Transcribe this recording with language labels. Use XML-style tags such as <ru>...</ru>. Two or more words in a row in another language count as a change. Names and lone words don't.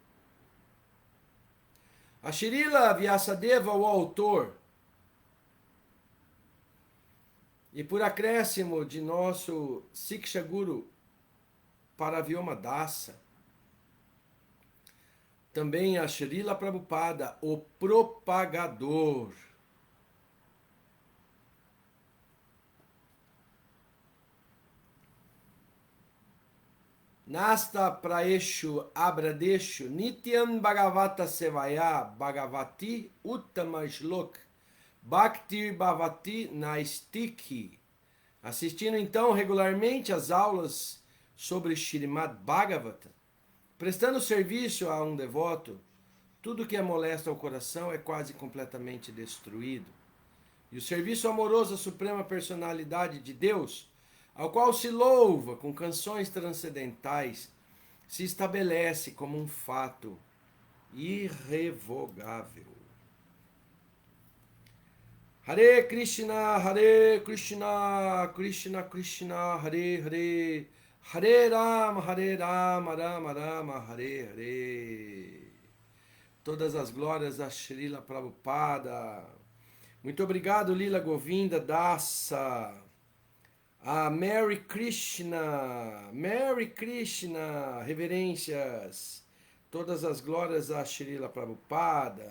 <pt>A Srila Vyasadeva, o autor. E por acréscimo de nosso</pt> <sa>Siksha Guru</sa> <pt>Paravyoma Dasa, também a Srila Prabhupada, o propagador.</pt> <sa>Nasta praeshu abradeshu nityam bhagavata sevaya bhagavati uttama shlok bhaktir bhavati naistiki.</sa> <pt>Assistindo então regularmente às aulas sobre Srimad Bhagavatam, prestando serviço a um devoto, tudo que é molesto ao coração é quase completamente destruído. E o serviço amoroso à Suprema Personalidade de Deus, ao qual se louva com canções transcendentais, se estabelece como um fato irrevogável.</pt> <sa>Hare Krishna, Krishna Krishna, Hare Hare, Hare Rama, Rama Rama, Hare Hare.</sa> <pt>Todas as glórias a Srila Prabhupada. Muito obrigado, Lila Govinda Dasa. A Mary Krishna, reverências. Todas as glórias a Srila Prabhupada.</pt>